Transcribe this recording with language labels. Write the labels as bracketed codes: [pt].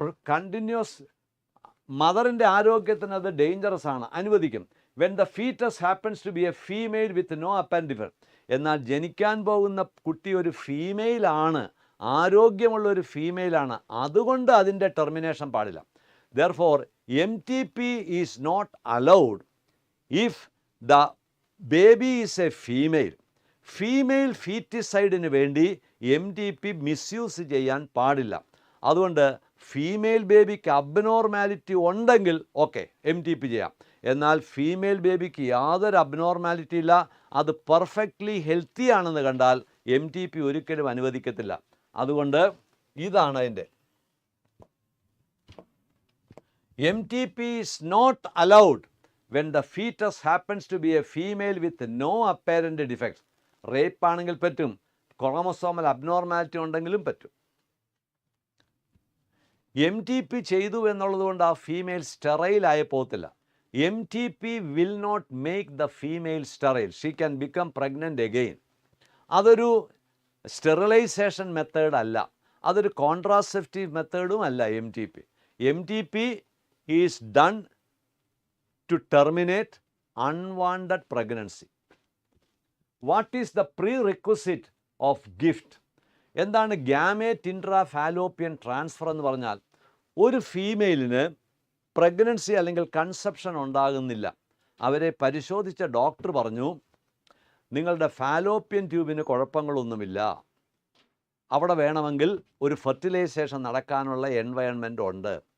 [ml] Continuous മദറിൻ്റെ ആരോഗ്യത്തിന് അത് dangerous ആണ്, അനുവദിക്കും. [en] when the foetus happens to be a female with no അപ്പൻഡിഫർ, [ml] എന്നാൽ ജനിക്കാൻ പോകുന്ന കുട്ടി ഒരു ഫീമെയിലാണ്, ആരോഗ്യമുള്ള ഒരു ഫീമെയിലാണ്, അതുകൊണ്ട് അതിൻ്റെ ടെർമിനേഷൻ പാടില്ല. [en] Therefore, MTP is not allowed if the baby is a female. [ml] Female ഫീറ്റിസൈഡിന് വേണ്ടി MTP മിസ്യൂസ് ചെയ്യാൻ പാടില്ല. അതുകൊണ്ട് ഫീമെയിൽ ബേബിക്ക് അബ്നോർമാലിറ്റി ഉണ്ടെങ്കിൽ ഓക്കെ MTP ചെയ്യാം. എന്നാൽ ഫീമെയിൽ ബേബിക്ക് യാതൊരു അബ്നോർമാലിറ്റി ഇല്ല, അത് പെർഫെക്റ്റ്ലി ഹെൽത്തി ആണെന്ന് കണ്ടാൽ MTP ഒരിക്കലും അനുവദിക്കത്തില്ല. അതുകൊണ്ട് ഇതാണ് അതിൻ്റെ [en] MTP is not allowed when the fetus happens to be a female with no apparent defects. [ml] Rape ആണെങ്കിൽ പറ്റും, ക്രോമസോമൽ അബ്നോർമാലിറ്റി ഉണ്ടെങ്കിലും പറ്റും. MTP ചെയ്തു എന്നുള്ളത് കൊണ്ട് ആ ഫീമെയിൽ സ്റ്റെറൈലായി പോകത്തില്ല. [en] MTP will not make the female sterile. She can become pregnant again. [ml] അതൊരു സ്റ്റെറിലൈസേഷൻ മെത്തേഡ് അല്ല, അതൊരു കോൺട്രാസെപ്റ്റീവ് മെത്തേഡും അല്ല. [en] MTP is done to terminate unwanted pregnancy. What is the prerequisite of gift? [ml] എന്താണ് ഗാമേറ്റ് ഇൻട്രാഫാലോപ്പിയൻ ട്രാൻസ്ഫർ എന്ന് പറഞ്ഞാൽ? ഒരു ഫീമെയിലിന് pregnancy അല്ലെങ്കിൽ conception ഉണ്ടാകുന്നില്ല. അവരെ പരിശോധിച്ച ഡോക്ടർ പറഞ്ഞു, നിങ്ങളുടെ ഫാലോപ്പിയൻ ട്യൂബിന് കുഴപ്പങ്ങളൊന്നുമില്ല, അവിടെ വേണമെങ്കിൽ ഒരു ഫെർട്ടിലൈസേഷൻ നടക്കാനുള്ള എൻവയൺമെൻറ്റ് ഉണ്ട്.